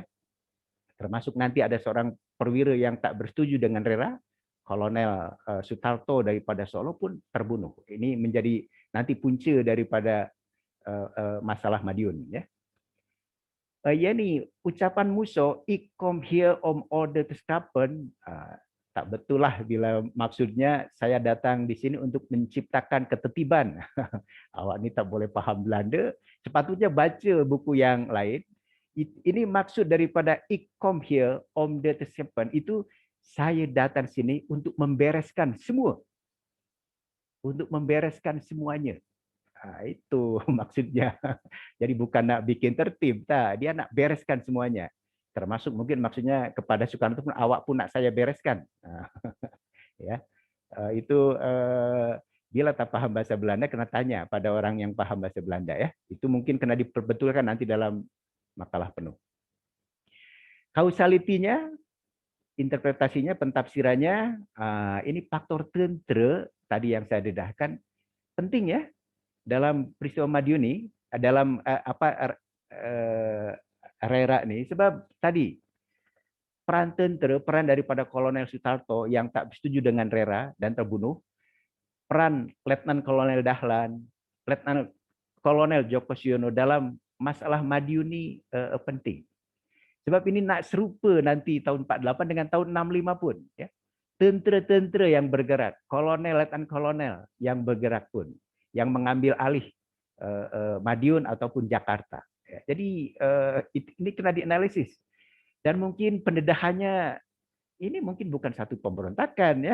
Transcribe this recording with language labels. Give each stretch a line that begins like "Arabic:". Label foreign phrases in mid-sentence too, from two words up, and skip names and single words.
Malay: Termasuk nanti ada seorang perwira yang tak bersetuju dengan RERA, Kolonel Sutarto daripada Solo pun terbunuh. Ini menjadi nanti punca daripada masalah Madiun. Ya. Ya ni ucapan Musa,
Dutch: "Ik kom hier om orde te skapen."
Malay: Tak betul lah bila maksudnya saya datang di sini untuk menciptakan ketertiban. Awak ni tak boleh faham Belanda. Sepatutnya baca buku yang lain. Ini maksud daripada
Dutch: "Ik kom hier om orde te skapen"
Malay: itu saya datang sini untuk membereskan semua. Untuk membereskan semuanya. Itu maksudnya. Jadi bukan nak bikin tertib, tak. Dia nak bereskan semuanya. Termasuk mungkin maksudnya kepada Soekarno pun, awak pun nak saya bereskan. Ya, itu bila tak paham bahasa Belanda kena tanya pada orang yang paham bahasa Belanda ya. Itu mungkin kena diperbetulkan nanti dalam makalah penuh. Kausalitinya, interpretasinya, pentafsirannya, ini faktor tentera tadi yang saya dedahkan penting ya. Dalam peristiwa Madiun ini, dalam RERA ini, sebab tadi peran tentera, peran daripada Kolonel Sutarto yang tak setuju dengan RERA dan terbunuh, peran Letnan Kolonel Dahlan, Letnan Kolonel Djoko Siono dalam masalah Madiun ini penting. Sebab ini nak serupa nanti tahun 48 dengan tahun 65 pun. Ya. Tentera-tentera yang bergerak, kolonel, letnan kolonel yang bergerak pun, yang mengambil alih Madiun ataupun Jakarta. Ya, jadi ini kena dianalisis. Dan mungkin pendedahannya ini mungkin bukan satu pemberontakan ya.